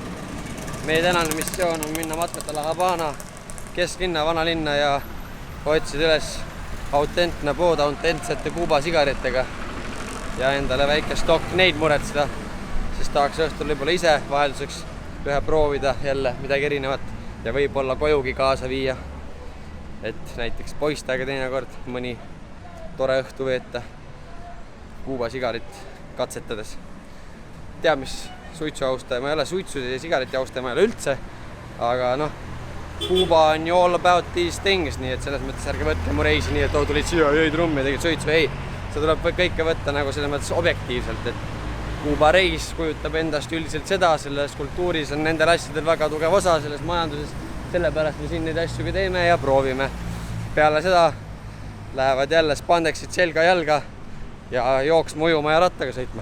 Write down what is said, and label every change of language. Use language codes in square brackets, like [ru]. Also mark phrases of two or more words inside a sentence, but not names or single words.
[et] Meie tänane missioon on minna matkata La Habana kesklinna, vanalinna ja otsida üles autentne pood autentsete Kuuba sigaretega ja endale väike stokk neid muretseda, sest tahaks õhtul võib-olla ise vahelduseks ühe proovida jälle midagi erinevat ja võib-olla kojugi kaasa viia, et näiteks poistega teinekord mõni tore õhtu veeta Kuuba sigarit katsetades. Teab, mis suitsuaustaja, ma ei ole suitsu ja sigareti austaja, ma ei ole üldse, aga noh, Kuuba on ju [en] all about these things, [et] nii et selles mõttes ärge võtke mu reisi nii, et tulid siia, jõid rummi ja tegid suitsu, ei, see tuleb kõike võtta nagu selles mõttes objektiivselt, et Kuuba reis kujutab endast üldiselt seda, selles kultuuris on nendel asjadel väga tugev osa selles majanduses, sellepärast me siin neid asju ka teeme ja proovime. Peale seda lähevad jälle spandeksid selga jalga ja jooksma ujuma ja rattaga sõitma.